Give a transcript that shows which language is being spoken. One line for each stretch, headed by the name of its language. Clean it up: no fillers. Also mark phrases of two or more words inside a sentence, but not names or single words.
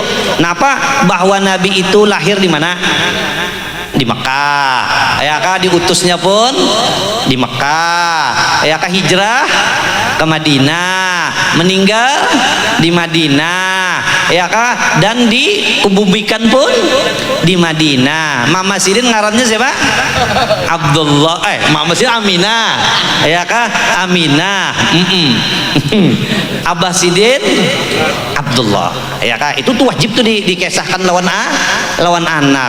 Indonesian: Kenapa? Bahwa Nabi itu lahir di mana? Di Mekah, ya kan, diutusnya pun di Mekah, ya kan, hijrah ke Madinah, meninggal di Madinah, ya kan, dan dikubumikan pun di Madinah.
Banjar: Mama Sidin ngarannya siapa? Abdullah, Mama Sidin Aminah, ya kan, Aminah. Abah Sidin Abdullah, ya kan, itu tuh wajib tuh dikisahkan lawan anak.